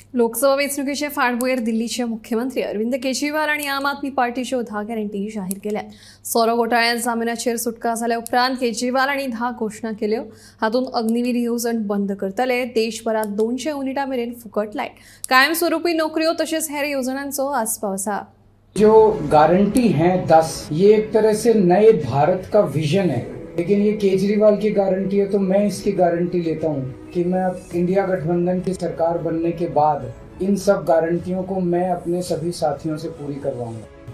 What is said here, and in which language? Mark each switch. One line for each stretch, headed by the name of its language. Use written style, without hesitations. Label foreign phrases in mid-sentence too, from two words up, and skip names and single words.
Konkani: लोकसभा वेचणुकीचे फाटभुंयेर दिल्लीचे मुख्यमंत्री अरविंद केजरीवाल आणि आम आदमी पार्टीच्यो 10 गॅरंटी जाहीर केल्यात। सोरो घोटाळ्यांत जामिनाचेर सुटका जाल्या उपरांत केजरीवाल हांणी 10 घोशणा केल्यो। हातूंत अग्निवीर येवजण बंद करतले, देशभरात 200 युनिटां मेरेन फुकट लायट, कायमस्वरूपी नोकऱ्यो तशेंच हेर येवजणांचो आस्पाव आसा।
Hindi: जो गारंटी है 10, ये एक तरह से नए भारत का विजन है। लेकिन ये केजरीवाल की गारंटी है, तो मैं इसकी गारंटी लेता हूँ कि मैं अब इंडिया गठबंधन की सरकार बनने के बाद इन सब गारंटियों को मैं अपने सभी साथियों से पूरी करवाऊंगा।